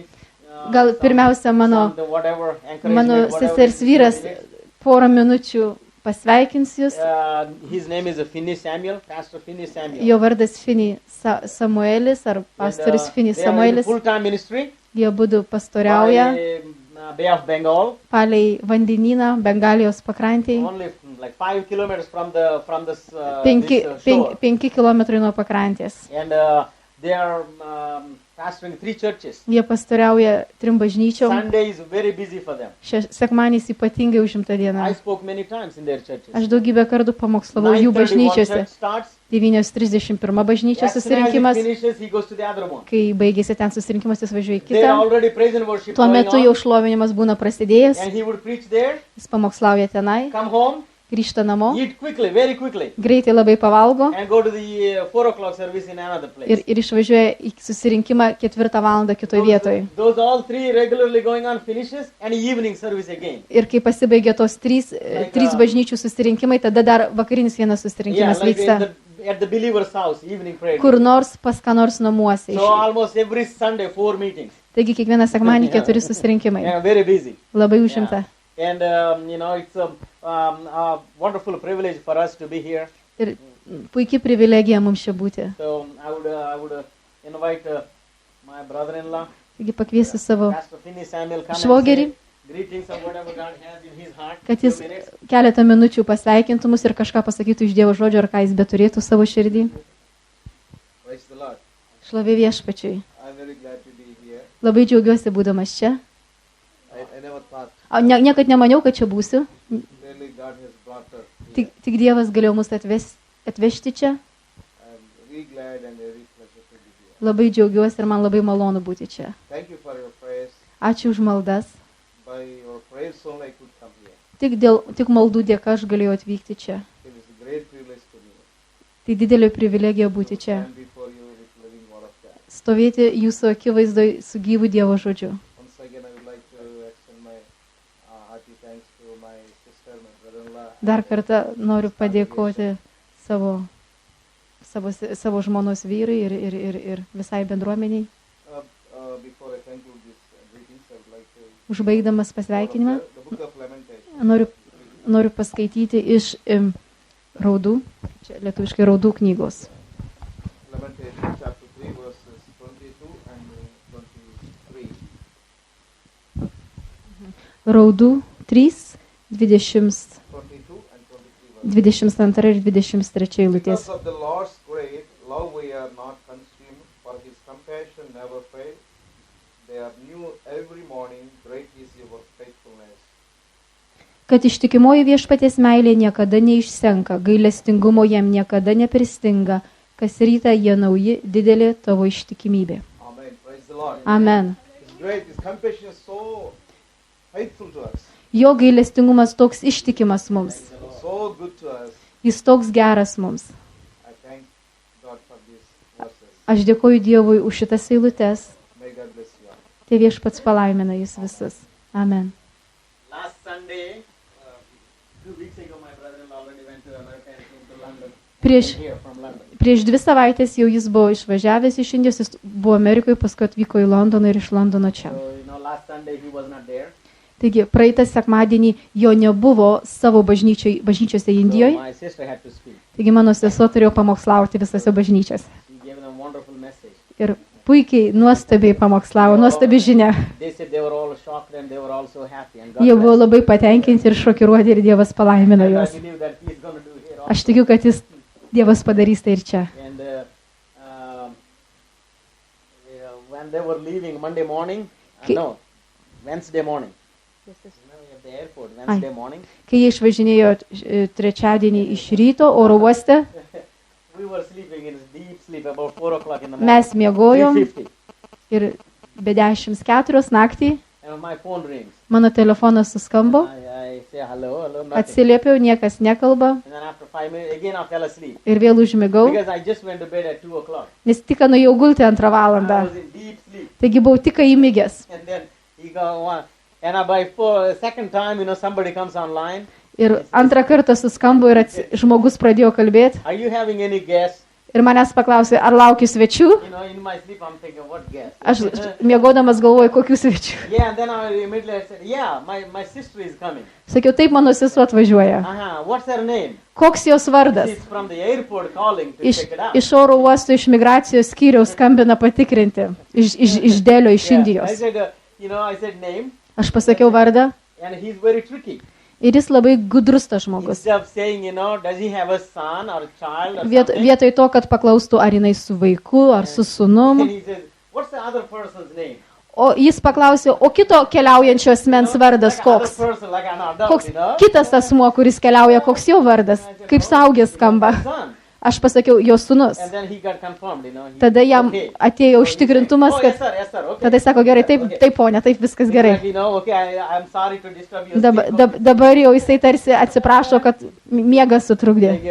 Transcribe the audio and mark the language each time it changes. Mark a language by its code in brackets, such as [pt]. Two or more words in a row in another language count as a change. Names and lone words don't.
[lt] Gal pirmiausia mano [en] whatever, encouragement, whatever [lt] sesers [en] it is. [lt] vyras porą minučių pasveikins jūs. [en] His name is Finney Samuel, Pastor Finney Samuel. [lt] Jo vardas Finney Samuelis ar pastorius Finney [en] They are in [lt] Samuelis. [en] full-time ministry [lt] Jie būdu pastoriauja [en] by, Bay of Bengal, [lt] palei vandenyną Bengalijos pakrantėje. [en] only like 5 kilometers from the this, shore. [lt] 5 kilometrai nuo pakrantės. [en] And they are pastoring 3 churches. [lt] Jie pastoriauja 3 bažnyčiom. [en] Sunday is very busy for them. [lt] Sekmadieniais ypatingai užimta diena. [en] I spoke many times in their churches. [lt] Aš daugybę kartų pamokslavau jų 9:31 bažnyčiose. [en] church starts. [lt] 9:31 bažnyčios [en] As soon as he [lt] susirinkimas. [en] finishes, he goes to the other one. [lt] Kai baigėsi ten susirinkimas, jis važiuoja į [en] There [lt] kitą. [en] already praise and worship [lt] Tuo [en] going [lt] metu [en] on. [lt] jau šlovinimas būna prasidėjęs. [en] And he would preach there, [lt] Jis pamokslauja tenai, [en] come home, [lt] grįžta namo, [en] eat quickly, very quickly, [lt] greitai labai pavalgo [en] and go to the 4 o'clock service in another place. [lt] ir išvažiuoja į susirinkimą 4 valandą kitoje vietoje. [en] Those all 3 regularly going on finishes and evening service again. [lt] Ir kai pasibaigė tos 3 bažnyčių susirinkimai, tada dar vakarinis vienas [en] Yeah, [lt] susirinkimas [en] like [lt] vyksta [en] at the believer's house, evening prayer. [lt] kur nors pas ką nors namuose. [en] So almost every Sunday, 4 meetings. [lt] Taigi kiekvieną sekmadienį 4 susirinkimai. [en] Yeah, very busy. [lt] Labai užimta. [en] And, it's a wonderful privilege for us to be here. [lt] Ir puikiai privilegija mums čia būti. [en] So I would invite my brother-in-law, [lt] Taigi pakviesiu savo [en] Pastor Finney Samuel, come [lt] švogerį, [en] and say greetings of whatever God has in his heart. [lt] kad jis [en] 2 minutes. [lt] keletą minučių pasveikintų mus ir kažką pasakytų iš Dievo žodžio, ar ką jis beturėtų savo širdį. [en] Praise the Lord. [lt] Šlovė viešpačiui. [en] I'm very glad to be here. [lt] Labai džiaugiuosi būdamas čia. [en] I never thought. [lt] Niekad nemaniau, kad čia būsiu. [en] Really, God has brought us here. [lt] Tik Dievas galėjo mus atvežti čia. [en] I'm really glad and very pleasure to be here. [lt] Labai džiaugiuosi ir man labai malonu būti čia. [en] Thank you for your prayers. [lt] Ačiū už maldas. [en] By your prayers only I could come here. [lt] Tik maldų dėka aš galėjau atvykti čia. [en] It is a great privilege to me. [lt] Tai didelė privilegija būti čia. [en] Stand before you with living word of God. [lt] Stovėti jūsų akivaizdoje su gyvu Dievo žodžiu. [en] Once again, I would like to extend my hearty thanks to my sister, my brother-in-law. [lt] Dar kartą noriu padėkoti savo žmonos vyrui ir visai bendruomeniai. [en] Before I conclude this greetings, I would like to [lt] Užbaigdamas pasveikinimą, [en] the book of Lamentation. [lt] noriu paskaityti iš Raudų, čia lietuviškai Raudų knygos. [en] Lamentation chapter 3 verses 22 and 23. [lt] Raudų 3, [en] 22 and 23 verses. [lt] 22 ir 23 eilutės. [en] Because of the Lord's great love we are not consumed, for his compassion never fail. They are new every morning, great is your faithfulness. [lt] Kad ištikimoji viešpaties meilė niekada neišsenka, gailestingumo jam niekada nepristinga, kas rytą jie nauji, didelė tavo ištikimybė. [en] Amen. Praise the Lord. Amen. It's great. His compassion is so faithful to us, [lt] Jo gailestingumas toks ištikimas mums. [en] so good to us. [lt] Jis toks geras mums. [en] I thank God for these verses. [lt] Aš dėkoju Dievui už šitas eilutes. [en] May God bless you all. [lt] Tie viešpats palaimina jūs visus. Amen. [en] Last Sunday, 2 weeks ago, my brother-in-law already went to America and came to London. From London. [lt] Prieš 2 savaitės jau jis buvo išvažiavęs iš Indijos, jis buvo Amerikoje, paskui atvyko į Londoną ir iš Londono čia. [en] So, last Sunday he was not there. [lt] Taigi, praeitą sekmadienį jo nebuvo savo bažnyčiose Indijoje. [en] So my sister had to speak. [lt] Taigi, mano sesuo turėjo pamokslauti visose bažnyčiose. [en] She gave them a wonderful message. [lt] Ir puikiai, nuostabiai pamokslavo, nuostabi žinia. [en] They said they were all shocked and they were all so happy. And God [lt] Jie buvo [en] blessed. [lt] labai patenkinti ir šokiruoti ir Dievas palaimino [en] And I [lt] juos. [en] believe that he's going to do here also. [lt] Aš tikiu, kad Dievas padarys tai ir čia. [en] And when they were leaving Monday morning, Wednesday morning. At the airport, Wednesday morning. [lt] Kai jie išvažinėjo trečiadienį iš ryto oro uoste, [en] We were sleeping in deep sleep about 4 o'clock in the morning. [lt] mes miegojom 3:50. ir be 10:04 naktį [en] And my phone rings. [lt] mano telefonas suskambo, [en] I say hello, nothing. [lt] atsiliepiau, niekas nekalba [en] And then after 5 minutes, again I fell asleep. [lt] ir vėl užmigau, [en] Because I just went to bed at 2 o'clock. [lt] nes tik nuėjau gulti 2 [en] I [lt] valandą. [en] was in deep sleep. [lt] Taigi buvau tik įmigęs. [en] And then he go one. And by second time, somebody comes online. [lt] Ir antrą kartą suskambo ir žmogus pradėjo kalbėti. [en] Are you having any guests? [lt] Ir manęs paklausė, ar laukiu svečių. [en] In my sleep I'm thinking, what guests? [lt] Aš miegodamas galvoju, kokių svečių. [en] Yeah, and then I immediately said, yeah, my sister is coming. [lt] Sakiau, taip, mano sesuo atvažiuoja. [en] What's her name? [lt] Koks jos vardas? [en] She's from the airport calling to check it out. [lt] Iš oro uosto, iš migracijos skyriaus skambina patikrinti. Iš Delio, iš Indijos. I said, I said name. Aš pasakiau vardą. And he's very tricky. Ir jis labai gudrus tas žmogus. Instead of saying, does he have a son or a child or something? Vietoj to, kad paklaustų, ar jinai su vaiku, ar su sūnum. And he says, what's the other person's name? O jis paklausė, o kito keliaujančio asmens vardas koks? Koks kitas asmuo, kuris keliauja, koks jo vardas? Kaip suaugęs skamba. Aš pasakiau, jo sūnus. Tada jam atėjo užtikrintumas, kad... Tada jis sako, gerai, taip, ponia, taip, viskas gerai. Dabar jau jisai tarsi atsiprašo, kad miegas sutrukdė.